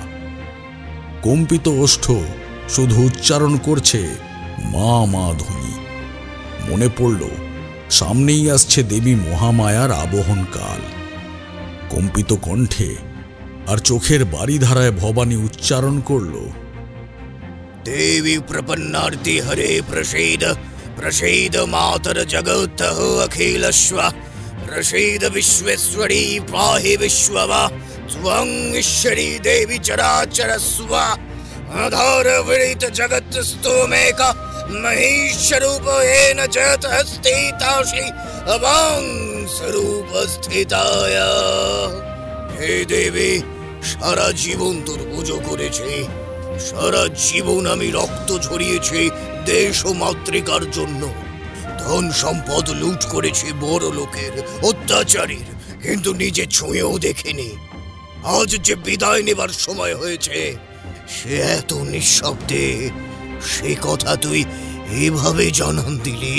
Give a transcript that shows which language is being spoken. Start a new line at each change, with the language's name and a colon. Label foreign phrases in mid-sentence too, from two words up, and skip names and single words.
Bangla: কম্পিত ওষ্ঠ শুধু উচ্চারণ করছে মা মা ধ্বনি। মনে পড়ল সামনেই আসছে দেবী মহামায়ার আবহন কাল। কম্পিত কণ্ঠে আর চোখের বাড়িধারায় ভবানী উচ্চারণ করল,
Sanskrit: देवी प्रपन्नार्ति हरे प्रसीद प्रसीद मातर जगत अखिलस्व प्रसीद विश्वेश्वरी पाहि विश्ववा त्वं ईश्वरी देवी चराचर स्व आधार विदित जगत स्तोमेक महेश्वरूप येन जगत स्थितासि अवां स्वरूप स्थिताया।
Bangla: হে দেবী, সারা জীবন তোর পুজো করেছি, সারা জীবন আমি রক্ত ঝরিয়েছি দেশ ও মাতৃকার জন্য। ধন সম্পদ লুট করেছি বড় লোকের, অত্যাচারীর, কিন্তু নিজে ছুঁয়েও দেখিনি। আজ যে বিদায় নেবার সময় হয়েছে, সে এত নিঃশব্দে সে কথা তুই এভাবে জানান দিলি?